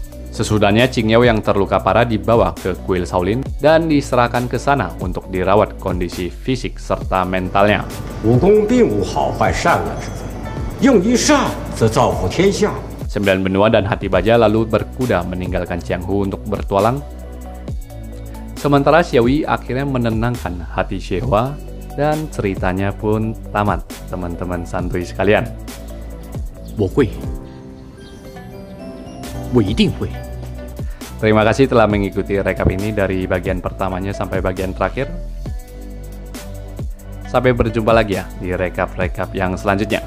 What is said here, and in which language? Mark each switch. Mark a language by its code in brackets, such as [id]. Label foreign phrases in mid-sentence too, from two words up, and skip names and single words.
[id] Sesudahnya Qingyo yang terluka parah dibawa ke kuil Shaolin dan diserahkan ke sana untuk dirawat kondisi fisik serta mentalnya. [zh] 武功并无好坏善恶之分，用一善则造福天下。 [id] Sembilan benua dan hati baja lalu berkuda meninggalkan Qianghu untuk bertualang. Sementara Xiaoyi akhirnya menenangkan hati Xie-Hua dan ceritanya pun tamat, teman-teman santuy sekalian. [zh] 我会，我一定会。 [id] Terima kasih telah mengikuti rekap ini dari bagian pertamanya sampai bagian terakhir. Sampai berjumpa lagi ya di rekap-rekap yang selanjutnya.